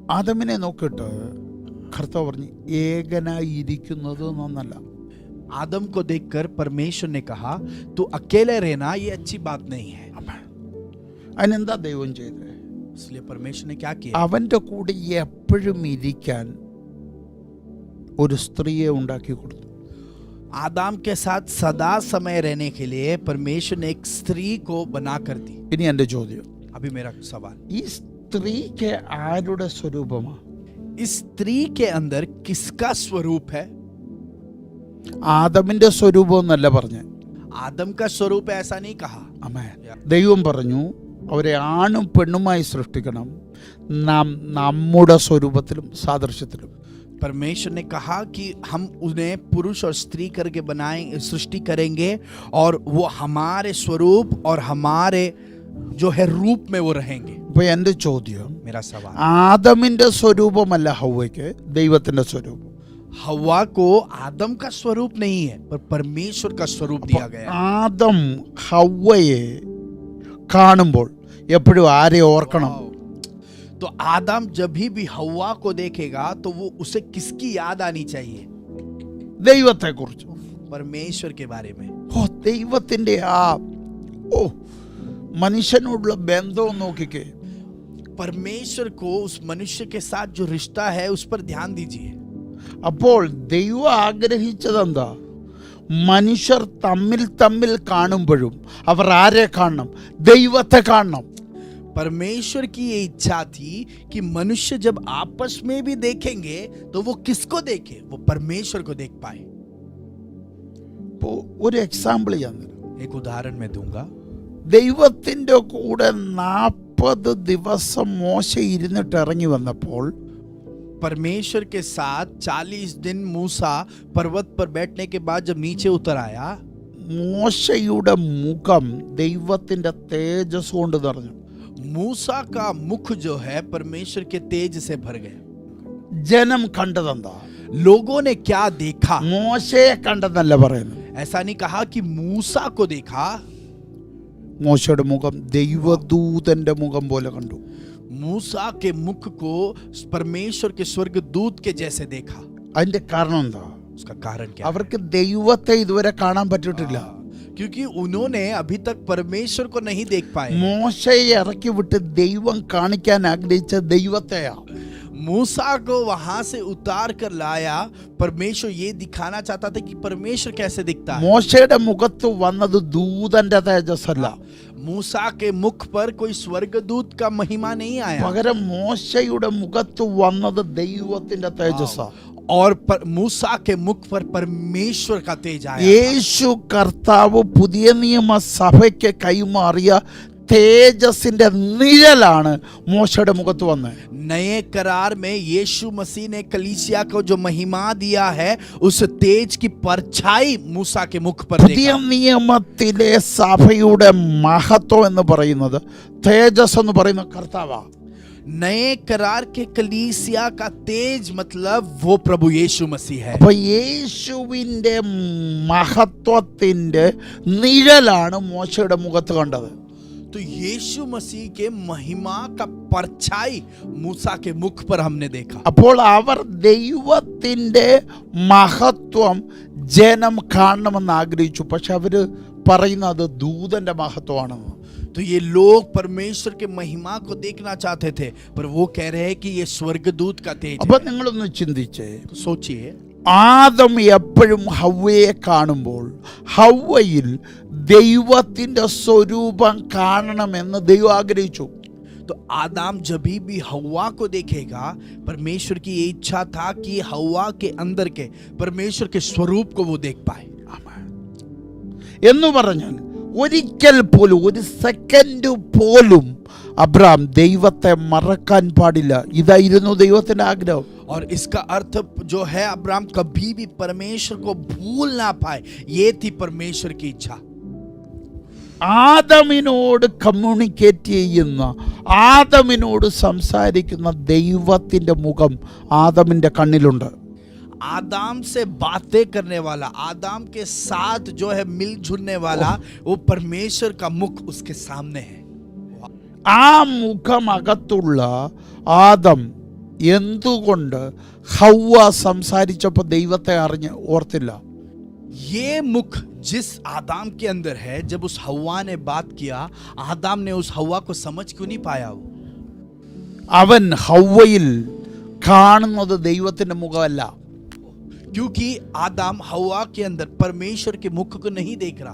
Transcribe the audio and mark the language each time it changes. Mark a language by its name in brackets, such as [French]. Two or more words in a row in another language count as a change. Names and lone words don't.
[Malayalam] ആദമിനെ നോക്കിയിട്ട് കർത്താവ് പറഞ്ഞു ഏകനായിരിക്കുന്നത് നന്നല്ല. [Hindi] आदम को देखकर परमेश्वर ने कहा तू अकेले रहना ये अच्छी बात नहीं है. [Malayalam] അതിനെന്താ ദൈവം ചെയ്തത്? [Hindi] इसलिए परमेश्वर ने क्या किया? [Malayalam] അവന്റെ കൂടെ എപ്പോഴും ഇരിക്കാൻ ഒരു സ്ത്രീയെ ഉണ്ടാക്കി കൊടുത്തു. [Hindi] आदम के साथ सदा समय रहने के लिए परमेश्वर ने एक स्त्री को बना कर दी. [Malayalam] ഇനി എൻ്റെ ചോദ്യം, [Hindi] अभी मेरा सवाल, [Malayalam] ഈ സ്ത്രീക്ക് ആരുടെ സ്വരൂപമാ? [Hindi] इस स्त्री के अंदर किसका स्वरूप है? [Malayalam] ആദമിന്റെ സ്വരൂപം എന്നല്ല പറഞ്ഞേ. [Hindi] आदम का स्वरूप ऐसा नहीं कहा. [Malayalam] ആമേൻ. ദൈവം പറഞ്ഞു അവരെ ആണും പെണ്ണുമായി സൃഷ്ടിക്കണം, നാം നമ്മുടെ സ്വരൂപത്തിലും സാദൃശ്യത്തിലും. [Hindi] परमेश्वर ने कहा कि हम उन्हें पुरुष और स्त्री करके बनाएं, सृष्टि करेंगे और वो हमारे स्वरूप और हमारे जो है रूप में वो रहेंगे. [Malayalam] അപ്പൊ എൻ്റെ ചോദ്യം, [Hindi] मेरा सवाल, [Malayalam] ആദമിന്റെ സ്വരൂപമല്ല ഹവ്വയ്ക്ക് ദൈവത്തിന്റെ സ്വരൂപം. [Hindi] हवा को आदम का स्वरूप नहीं है पर परमेश्वर का स्वरूप दिया गया है. [Malayalam] ആദം ഹവ്വയെ കാണുമ്പോൾ എപ്പോഴും ആരെ ഓർക്കണം? [Hindi] तो आदम जब भी हवा को देखेगा तो वो उसे किसकी याद आनी चाहिए? [Malayalam] ദൈവത്തെ കുറിച്ച്. [Hindi] परमेश्वर के बारे में. [Malayalam] ദൈവത്തിന്റെ മനുഷ്യനോടുള്ള ബന്ധം നോക്കിക്കേ. [Hindi] परमेश्वर को उस मनुष्य के साथ जो रिश्ता है उस पर ध्यान दीजिए. [Malayalam] അപ്പോൾ ദൈവം ആഗ്രഹിച്ചതെന്താ? മനുഷ്യർ തമ്മിൽ തമ്മിൽ കാണുമ്പോഴും അവർ ആരെ കാണണം? ദൈവത്തെ കാണണം. [Hindi] परमेश्वर की ये इच्छा थी कि मनुष्य जब आपस में भी देखेंगे तो वो किसको देखे? वो परमेश्वर को देख पाए. [Malayalam] ഒരു എക്സാമ്പിൾ ഞാൻ തരാം. [Hindi] एक उदाहरण मैं दूंगा. [Malayalam] ദൈവത്തിന്റെ കൂടെ 40 ദിവസം മോശ ഇരുന്നിട്ട് ഇറങ്ങി വന്നപ്പോൾ [Hindi] परमेश्वर के साथ 40 दिन मूसा पर्वत पर बैठने के बाद जब नीचे उतर आया, [Malayalam] മോശയുടെ മുഖം ദൈവത്തിന്റെ തേജസ് കൊണ്ട് നിറഞ്ഞു. [Hindi] मूसा का मुख जो है परमेश्वर के तेज से भर गया. [Malayalam] ജനം കണ്ടതെന്താ? [Hindi] लोगों ने क्या देखा? [Malayalam] മോശയെ കണ്ടെന്നല്ല പറയുന്നത്. [Hindi] ऐसा नहीं कहा कि मूसा को देखा. [Malayalam] മോശയുടെ മുഖം ദൈവദൂതന്റെ മുഖം പോലെ കണ്ടു. [Hindi] मूसा के मुख को परमेश्वर के स्वर्गदूत के जैसे देखा. [Malayalam] അതിന്റെ കാരണം എന്താ? [Hindi] उसका कारण क्या? [Malayalam] അവർക്ക് ദൈവത്തെ ഇതുവരെ കാണാൻ പറ്റിയിട്ടില്ല. [Hindi] क्योंकि उन्होंने अभी तक परमेश्वर को नहीं देख पाए. [Malayalam] മോശയെ ഇറക്കി വിട്ട് ദൈവം കാണിക്കാൻ ആഗ്രഹിച്ച ദൈവത്തെയാ. [Hindi] मूसा को वहां से उतार कर लाया. परमेश्वर ये दिखाना चाहता था कि परमेश्वर कैसे दिखता है. [Malayalam] മോശയുടെ മുഖത്ത് വന്നത് ദൂതന്റെ തേജസ്സല്ല. [Hindi] मूसा के मुख पर कोई स्वर्गदूत का महिमा नहीं आया. [Malayalam] പകരം മോശയുടെ മുഖത്ത് വന്നത് ദൈവത്തിന്റെ തേജസ്സാ. [Hindi] और मूसा के मुख पर परमेश्वर का तेज आया. [Malayalam] യേശു കർത്താവ് പുതിയ നിയമ സഭയ്ക്ക് കൈമാറിയ തേജസിന്റെ നിഴലാണ് മോശയുടെ മുഖത്ത് വന്നത്. [Hindi] नए करार में यीशु मसीह ने कलीसिया को जो महिमा दिया है उस तेज की परछाई मूसा के मुख पर [Malayalam] പുതിയ നിയമത്തിലെ സഭയുടെ മഹത്വം എന്ന് പറയുന്നത് തേജസ് എന്ന് പറയുന്ന കർത്താവാ. [Hindi] नए करार के कलीसिया का तेज मतलब वो प्रभु यीशु मसीह है. [Malayalam] അപ്പൊ യേശുവിന്റെ മഹത്വത്തിന്റെ നിഴലാണ് മോശയുടെ മുഖത്ത് കണ്ടത്. [Hindi] तो यीशु मसीह के महिमा का परछाई मूसा के मुख पर हमने देखा. [Malayalam] അപ്പോൾ അവർ ദൈവത്തിന്റെ മഹത്വം ജനം കാണണമെന്ന് ആഗ്രഹിച്ചു. പക്ഷെ അവര് പറയുന്നത് ദൂതന്റെ മഹത്വമാണെന്ന്. [Hindi] तो ये लोग परमेश्वर के महिमा को देखना चाहते थे पर वो कह रहे हैं कि ये स्वर्गदूत का तेज है. [Malayalam] അപ്പൊ നിങ്ങളൊന്ന് ചിന്തിച്ചേ. [Hindi] तो सोचिए, [Malayalam] ആദം എപ്പോഴും ഹവ്വയെ കാണുമ്പോൾ ഹവ്വയിൽ ദൈവത്തിന്റെ സ്വരൂപം കാണണമെന്ന് ദൈവം ആഗ്രഹിച്ചു. [Hindi] तो आदम जब भी हवा को देखेगा परमेश्वर की ये इच्छा था कि हवा के अंदर के परमेश्वर के स्वरूप को वो देख पाए. [Malayalam] എന്ന് പറഞ്ഞാൽ ഒരിക്കൽ പോലും ഒരു സെക്കൻഡ് പോലും അബ്രഹാം ദൈവത്തെ മറക്കാൻ പാടില്ല. ഇതായിരുന്നു ദൈവത്തിന്റെ ആഗ്രഹം. [Hindi] और इसका अर्थ जो है अब्राहम कभी भी परमेश्वर को भूल ना पाए, ये थी परमेश्वर की इच्छा. [Malayalam] ആദമിനോട് കമ്മ്യൂണിക്കേറ്റ് ചെയ്യുന്ന, ആദമിനോട് സംസാരിക്കുന്ന ദൈവത്തിന്റെ മുഖം ആദമിന്റെ കണ്ണിലുണ്ട്. [Hindi] आदम से बातें करने वाला, आदम के साथ जो है मिलजुलने वाला वो परमेश्वर का मुख उसके सामने है. [Malayalam] ആ മുഖം അകത്തുള്ള ആദം എന്തുകൊണ്ട് ഹവ്വ സംസാരിച്ചപ്പോൾ ദൈവത്തെ അറിഞ്ഞ് ഓർത്തില്ല? [Hindi] ये मुख जिस आदम के अंदर है, जब उस हव्वा ने बात किया, आदम ने उस हव्वा को समझ क्यों नहीं पाया? वो [Malayalam] അവൻ ഹവ്വയിൽ കാണുന്നത് ദൈവത്തിൻ്റെ മുഖമല്ല. [Hindi] क्योंकि आदम हव्वा के अंदर परमेश्वर के मुख को नहीं देख रहा.